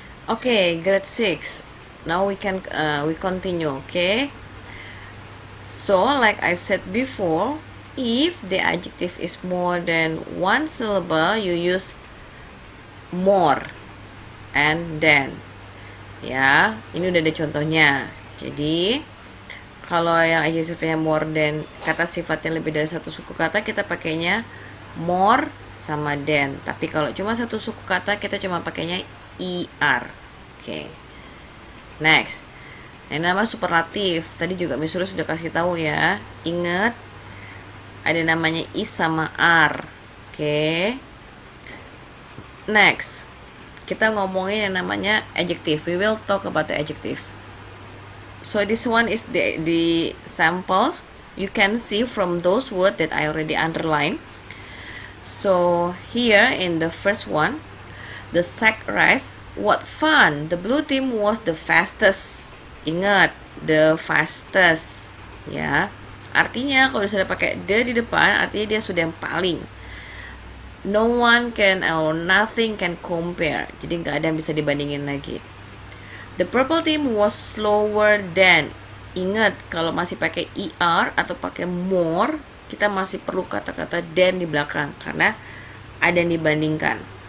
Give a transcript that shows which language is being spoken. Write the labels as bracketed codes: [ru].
[en] Okay, grade 6. Now we continue, okay? So, like I said before, if the adjective is more than one syllable, you use more and then. [id] Ya, ini udah ada contohnya. Jadi, kalau yang adjektifnya more than, kata sifatnya lebih dari satu suku kata, kita pakainya more sama than. Tapi kalau cuma satu suku kata, kita cuma pakainya er. Oke. Next. Yang nama superlatif. Tadi juga Miss Ru sudah kasih tahu ya. Ingat, ada namanya is sama are. Oke. Next. Kita ngomongin yang namanya adjective. [en] We will talk about the adjective. So this one is the samples. You can see from those words that I already underlined. So here in the first one, the sack race, what fun! The blue team was the fastest. [id] Ingat, the fastest, ya. Artinya kalau sudah pakai the di depan, artinya dia sudah yang paling. [en] No one can or nothing can compare. [id] Jadi nggak ada yang bisa dibandingin lagi. [en] The purple team was slower than. [id] Ingat, kalau masih pakai er atau pakai more, kita masih perlu kata-kata than di belakang karena ada yang dibandingkan.